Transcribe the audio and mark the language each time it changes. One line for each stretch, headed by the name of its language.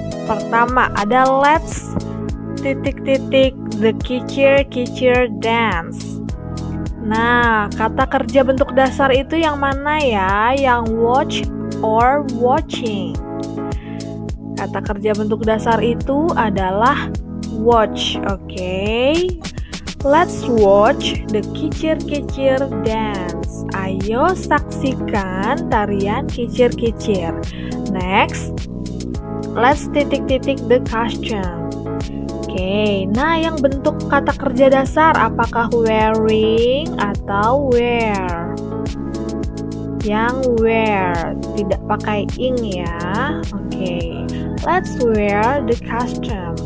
Indonesian: Pertama ada
English: let's
Indonesian: titik-titik
English: the kitchen dance.
Indonesian: Nah, kata kerja bentuk dasar itu yang mana ya? Yang watch or watching. Kata kerja bentuk dasar itu adalah watch. Oke.
English: Let's watch the kicir-kicir dance.
Indonesian: Ayo saksikan tarian kicir-kicir.
English: Next, let's
Indonesian: titik-titik
English: the costume.
Indonesian: Oke, nah yang bentuk kata kerja dasar apakah wearing atau wear? Yang wear, tidak pakai ing ya.
English: Oke, let's wear the costume.